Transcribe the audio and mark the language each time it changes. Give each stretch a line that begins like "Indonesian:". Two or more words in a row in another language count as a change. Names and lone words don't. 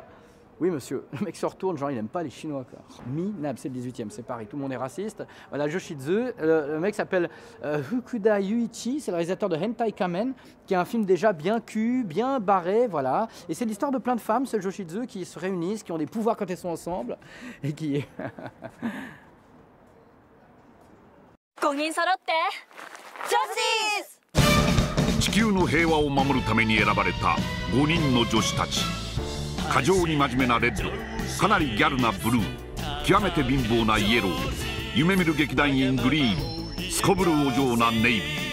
French: Oui, monsieur, le mec se retourne, genre il aime pas les Chinois, quoi. Minable, c'est le 18e, c'est pareil, tout le monde est raciste. Voilà, Joshitsu, le mec s'appelle Fukuda Yuichi, c'est le réalisateur de Hentai Kamen, qui est un film déjà bien cul, bien barré, voilà. Et c'est l'histoire de plein de femmes, ce Joshitsu, qui se réunissent, qui ont des pouvoirs quand elles sont ensemble, et qui...
Japanese: 5 人揃って女子地球の平和を守るために選ばれた5人の女子たち。過剰に真面目なレッド、かなりギャルなブルー、極めて貧乏なイエロー、夢見る劇団員グリーン、すこぶるお嬢なネイビー。